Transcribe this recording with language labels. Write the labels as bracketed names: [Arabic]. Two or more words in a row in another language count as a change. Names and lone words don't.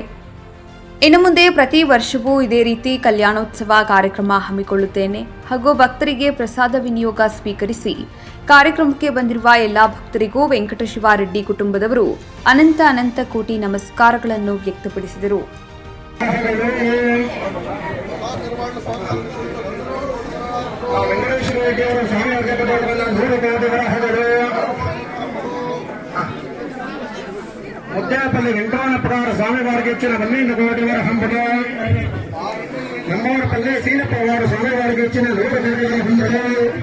[Kannada] ಇನ್ನು ಮುಂದೆ ಪ್ರತಿ ವರ್ಷವೂ ಇದೇ ರೀತಿ ಕಲ್ಯಾಣೋತ್ಸವ ಕಾರ್ಯಕ್ರಮ ಹಮ್ಮಿಕೊಳ್ಳುತ್ತೇನೆ ಹಾಗೂ ಭಕ್ತರಿಗೆ ಪ್ರಸಾದ ವಿನಿಯೋಗ ಸ್ವೀಕರಿಸಿ ಕಾರ್ಯಕ್ರಮಕ್ಕೆ ಬಂದಿರುವ ಎಲ್ಲ ಭಕ್ತರಿಗೂ ವೆಂಕಟಶಿವಾರೆಡ್ಡಿ ಕುಟುಂಬದವರು ಅನಂತ ಅನಂತ ಕೋಟಿ ನಮಸ್ಕಾರಗಳನ್ನು ವ್ಯಕ್ತಪಡಿಸಿದರು. [Telugu] ముద్దేపల్లి వెంకటరమణ స్వామి వారికి ఇచ్చిన 12 కోటివర హంబలు, నమ్మూరుపల్లి సీనప్ప వారు స్వామి వారికి ఇచ్చిన 100 కోటివర హంబలు,